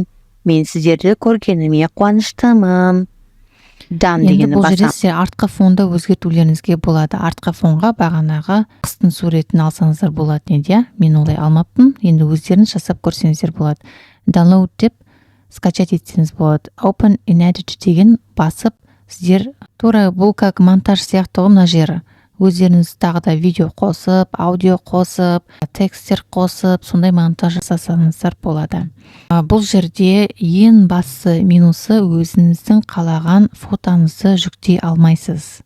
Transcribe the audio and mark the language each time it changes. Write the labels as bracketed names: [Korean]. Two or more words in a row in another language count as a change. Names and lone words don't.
[Kazakh] Мен сіздерді көргеніме қуаныштымын. Done Енді дегенді бұл жерде басамыз. сіздер артқы фонды өзгертулеріңізге болады. Артқы фонға бағанағы қыстың суретін алсаңыздар болады неде. Мен олай алмаппын. Енді өздеріңіз жасап көрсеңіздер болады. Download деп скачать етсеңіз болады. [English] Open in edit [Kazakh] деген басып, сіздер тура бұл как монтаж сияқты ғой мына жері. Өздеріңіз тағы да видео қосып, аудио қосып, текстер қосып, сондай монтаж жасасаңыздар болады. Бұл жерде ең басты минусы өзіңіздің қалаған фотоңызды жүктей алмайсыз.